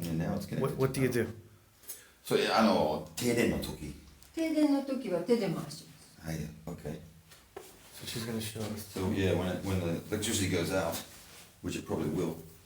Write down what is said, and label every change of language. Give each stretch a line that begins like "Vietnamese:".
English: And now it's connected. what do you do?
Japanese: それ停電の時。停電の時は手で回します。
English: はい。Okay. So she's going to show us. So yeah, when the electricity goes out, which it probably will.